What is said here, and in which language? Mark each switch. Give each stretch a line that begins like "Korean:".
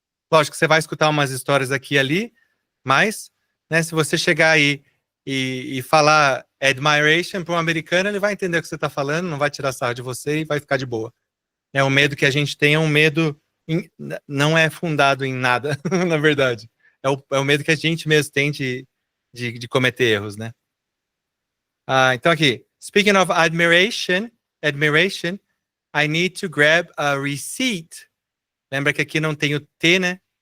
Portuguese: Lógico que você vai escutar umas histórias aqui e ali, mas, né, se você chegar aí e falar admiration para um americano, ele vai entender o que você está falando, não vai tirar sarro de você e vai ficar de boa. O medo que a gente tem é um medo, não é fundado em nada, na verdade. É o medo que a gente mesmo tem de cometer erros, né? Então aqui,
English: speaking of admiration, I need to grab a receipt.
Portuguese: Lembra que aqui não tem o T, né?